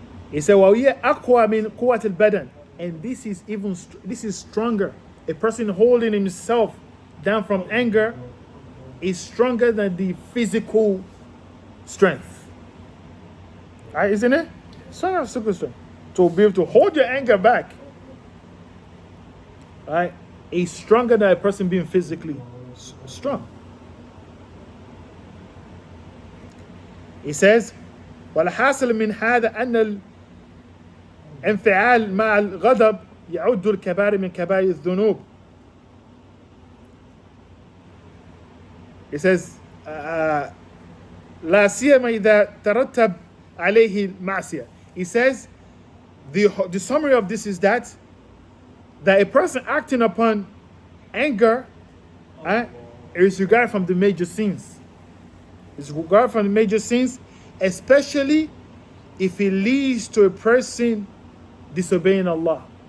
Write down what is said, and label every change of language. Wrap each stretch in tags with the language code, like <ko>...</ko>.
<en>He said,</en> <ar>وَهِيَ أَقْوَى مِنْ قُوَّةِ الْبَدَنِ.</ar> <en>And this is even this is stronger. A person holding himself down from anger is stronger than the physical strength. Right, isn't it? Stronger than physical strength. To be able to hold your anger back, right, is stronger than a person being physically strong. He says,</en> <ar>والحاصل من هذا أن الانفعال مع الغضب يعد الكبائر من كبائر الذنوب.</ar> <en>He says,</en> <ar>لا سيما إذا ترتب عليه المعصية.</ar> <en>He says, the summary of this is that a person acting upon anger is regarded from the major sins. It's regarded from the major sins, especially if it leads to a person disobeying Allah.</en>